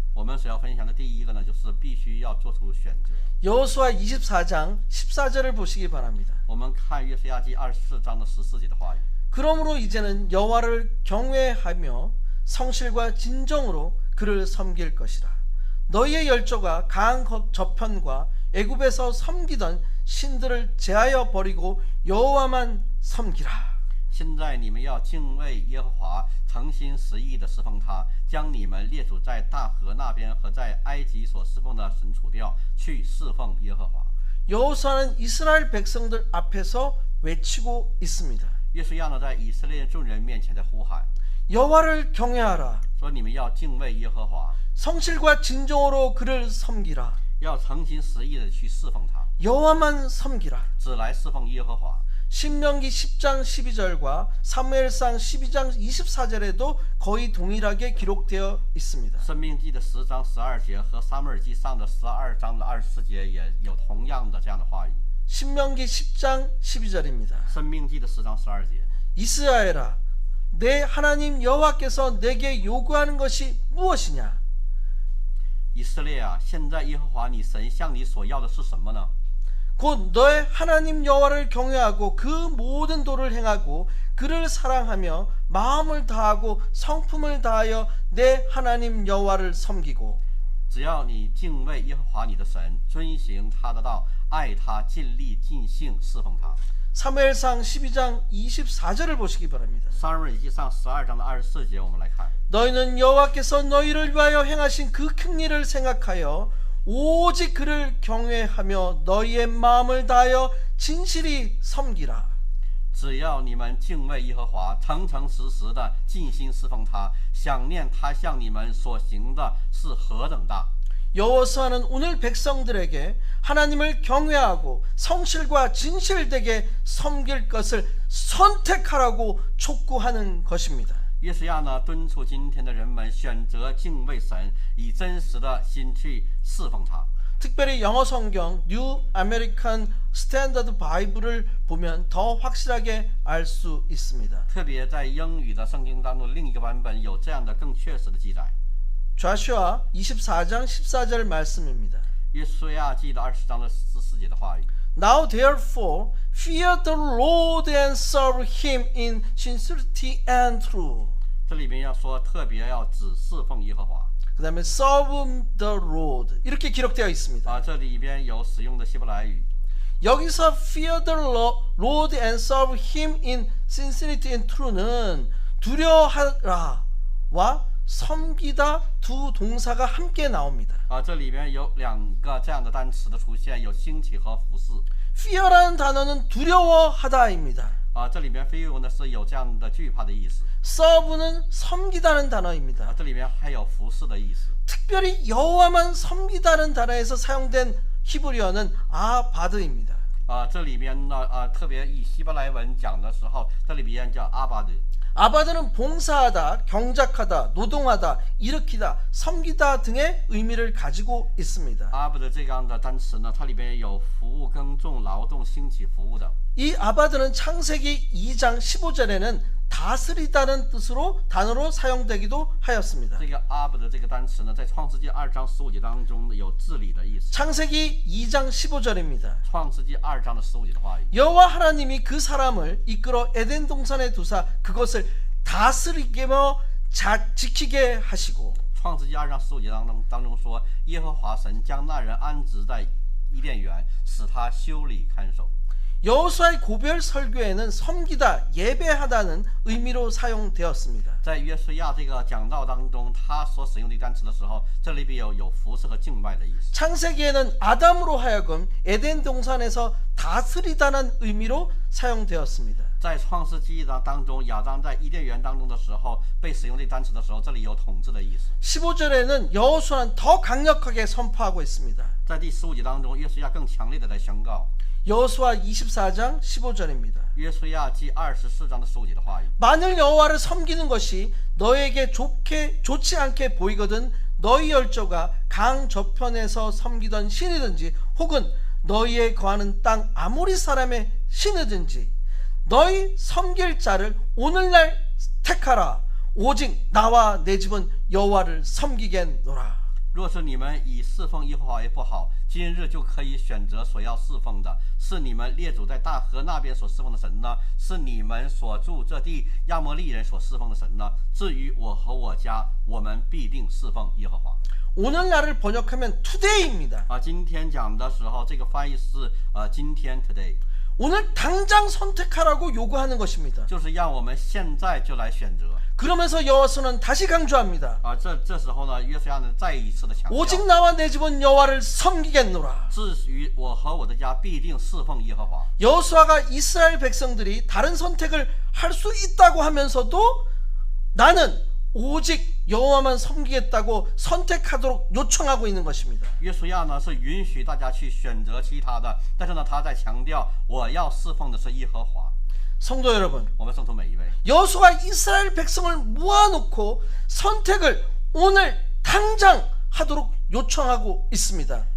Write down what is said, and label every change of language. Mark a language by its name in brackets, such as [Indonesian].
[Chinese] 我们所要分享的第一个呢，就是必须要做出选择。 [Korean] 여호수아 24장 14절을 보시기 바랍니다. [Chinese] 我们看约书亚记24章的14节的话语。 [Korean] 그러므로 이제는 여호와를 경외하며 성실과 진정으로 그를 섬길 것이라. 너희의 열조가 강한 저편과 애굽에서 섬기던 신들을 제하여 버리고 여호와만 섬기라. [Chinese] 现在你们要敬畏耶和华，诚心实意的侍奉他，将你们列祖在大河那边和在埃及所侍奉的神除掉，去侍奉耶和华。 [Korean] 여호수아는 이스라엘 백성들 앞에서 외치고 있습니다. [Chinese] 约书亚呢，在以色列众人面前在呼喊， [Korean] 여호와를 경외하라. [Chinese] 说你们要敬畏耶和华， [Korean] 성실과 진정으로 그를 섬기라. [Chinese] 要诚心实意的去侍奉他， [Korean] 여호와만 섬기라. [Chinese] 只来侍奉耶和华。 [Korean] 신명기 10장 12절과 사무엘상 12장 24절에도 거의 동일하게 기록되어 있습니다. [Chinese] 申命记的10章12节和撒母耳记上的12章的24节也有同样的这样的话语。 [Korean] 신명기 10장 12절입니다. [Chinese] 申命记的10章12节， [Korean] 이스라엘아, 내 하나님 여호와께서 내게 요구하는 것이 무엇이냐? [Chinese] 以色列啊，现在耶和华你神向你所要的是什么呢？ [Korean] 곧 너의 하나님 여호와를 경외하고 그 모든 도를 행하고 그를 사랑하며 마음을 다하고 성품을 다하여 내 하나님 여호와를 섬기고. [Chinese] 只要你敬畏耶和华你的神，遵行他的道，爱他，尽力尽性侍奉他。 [Korean] 사무엘상 12장 24절을 보시기 바랍니다. [Chinese] 撒母耳记上12章的24节，我们来看。 [Korean] 너희는 여호와께서 너희를 위하여 행하신 그 큰 일을 생각하여 오직 그를 경외하며 너희의 마음을 다하여 진실이 섬기라. [Chinese] 只要你们敬畏耶和华，诚诚实实的尽心侍奉他，想念他向你们所行的是何等大。 [Korean] 여호수아는 오늘 백성들에게 하나님을 경외하고 성실과 진실되게 섬길 것을 선택하라고 촉구하는 것입니다. [Chinese] 约书亚呢，敦促今天的人们选择敬畏神，以真实的心去侍奉他。 [Korean] 특별히 영어 성경 New American Standard Bible을 보면 더 확실하게 알 수 있습니다. [Chinese] 特别在英语的圣经当中，另一个版本有这样的更确实的记载。 [Korean] 좌슈아 24장 14절 말씀입니다. [Chinese] 约书亚记的20章的14节的话语。 [English] Now therefore fear the Lord and serve him in sincerity and truth. [Chinese] 这里面要说，特别要只侍奉耶和华。 [Korean] 그 다음에 [English] serve the Lord [Korean] 이렇게 기록되어 있습니다. [Chinese] 这里边有使用的希伯来语。 [Korean] 여기서 [English] fear the Lord and serve him in sincerity and truth [Korean] 는 두려워하라와 섬기다 두 동사가 함께 나옵니다. [Chinese] 这里边有两个这样的单词的出现，有兴起和服侍。 [Korean] fear라는 단어는 두려워하다입니다. [Chinese] 这里边 fear 呢是有这样的惧怕的意思。 [Korean] serve는 섬기다는 단어입니다. [Chinese] 这里边还有服侍的意思。 [Korean] 특별히 여호와만 섬기다는 단어에서 사용된 히브리어는 아바드입니다. [Chinese] 这里边呢特别以希伯来文讲的时候，这里边叫阿巴德。 [Korean] 아바드는 봉사하다, 경작하다, 노동하다, 일으키다, 섬기다 등의 의미를 가지고 있습니다. [Chinese] 阿巴德这样的单词呢，它里边有服务、耕种、劳动、兴起服务的。 [Korean] 이 아바드는 창세기 2장 15절에는 다스리다는 뜻으로 단어로 사용되기도 하였습니다. [Chinese] 这个阿巴德这个单词呢，在创世纪2章15节当中有治理的意思。 [Korean] 창세기 2장 15절입니다. [Chinese] 创世纪2章的15节的话语。 [Korean] 여호와 하나님이 그 사람을 이끌어 에덴 동산에 두사 그것을 다스리게며 지키게 하시고. [Chinese] 创世纪2章15节当中说，耶和华神将那人安置在伊甸园，使他修理看守。 [Korean] 여호수아의 고별 설교에는 섬기다, 예배하다는 의미로 사용되었습니다. [Chinese] 在约书亚这个讲道当中，他所使用的单词的时候，这里边有服侍和敬拜的意思。 [Korean] 창세기에는 아담으로 하여금 에덴 동산에서 다스리다는 의미로 사용되었습니다. [Chinese] 在创世纪当中，亚当在伊甸园当中的时候被使用这单词的时候，这里有统治的意思。 [Korean] 15절에는 여호수아는 더 강력하게 선포하고 있습니다. [Chinese] 在第15节当中，约书亚更强烈的来宣告。 [Korean] 여호수아 24장 15절입니다. [Chinese] 约书亚记24章的15节的话语。 [Korean] 만일 여호와를 섬기는 것이 너에게 좋지 않게 보이거든 너희 열조가 강 저편에서 섬기던 신이든지 혹은 너희의 거하는 땅 아모리 사람의 신이든지 너희 섬길 자를 오늘날 택하라. 오직 나와 내 집은 여호와를 섬기겠노라. [Chinese] 若是你们以侍奉耶和华为不好，今日就可以选择所要侍奉的，是你们列祖在大河那边所侍奉的神呢，是你们所住这地亚摩利人所侍奉的神呢？至于我和我家，我们必定侍奉耶和华。 [Korean] 오늘날을 번역하면 today입니다. [Chinese] 今天讲的时候，这个翻译是今天 today， [Korean] 오늘 당장 선택하라고 요구하는 것입니다. [Chinese] 就是让我们现在就来选择。 [Korean] 그러면서 여호와서는 다시 강조합니다. [Chinese] 这时候呢，约书亚呢再一次的强调， [Korean] 오직 나와 내 집은 여호와를 섬기겠노라. [Chinese] 至于我和我的家必定侍奉耶和华。 [Korean] 여호수아가 이스라엘 백성들이 다른 선택을 할 수 있다고 하면서도 나는 오직 여호와만 섬기겠다고 선택하도록 요청하고 있는 것입니다. [Chinese] 约书亚呢是允许大家去选择其他的，但是呢他在强调我要侍奉的是耶和华。 [Korean] 성도 여러분, [Chinese] 我们圣徒每一位， [Korean] 여호수아가 이스라엘 백성을 모아놓고 선택을 오늘 당장 하도록 요청하고 있습니다.